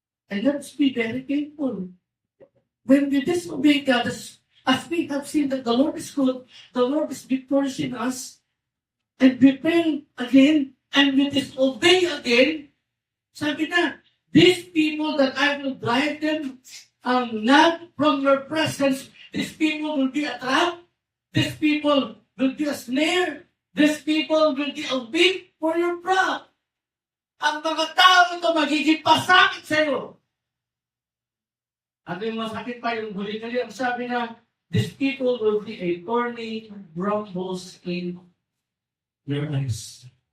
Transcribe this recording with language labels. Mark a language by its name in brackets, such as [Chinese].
[English] And let's be very careful. When we disobey God, as we have seen that the Lord is good, the Lord is victorious in us, and we fail again, and we disobey again, sabi na, these people that I will drive them not from your presence, these people will be a trap, these people will be a snare, these people will be a whip for your prop. [Filipino] Ang mga tao ito magiging pasakit sa iyo. [English] At yung masakit pa yung huli-huli, ang sabi na, these people will be a thorny brambles in your eyes.